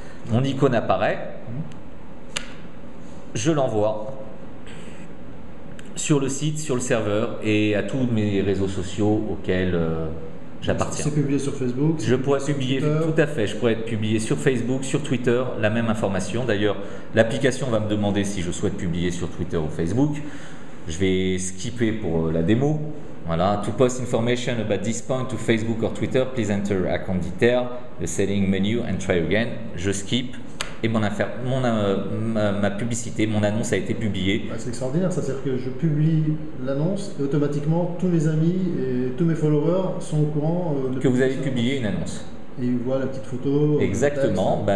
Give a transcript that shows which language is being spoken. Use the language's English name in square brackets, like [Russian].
[French] Mon icône apparaît, je l'envoie sur le site, sur le serveur et à tous mes réseaux sociaux auxquels j'appartiens. C'est publié sur Facebook. Je pourrais publier, tout à fait, je pourrais être publié sur Facebook, sur Twitter, la même information. D'ailleurs, l'application va me demander si je souhaite publier sur Twitter ou Facebook. Je vais skipper pour la démo. [English] Voilà, to post information about this point to Facebook or Twitter, please enter account detail, the setting menu and try again. [French] Je skip et ma publicité, mon annonce a été publiée. C'est extraordinaire, ça, c'est-à-dire que je publie l'annonce et automatiquement tous mes amis et tous mes followers sont au courant que vous avez publié une annonce. Et ils voient la petite photo. Exactement.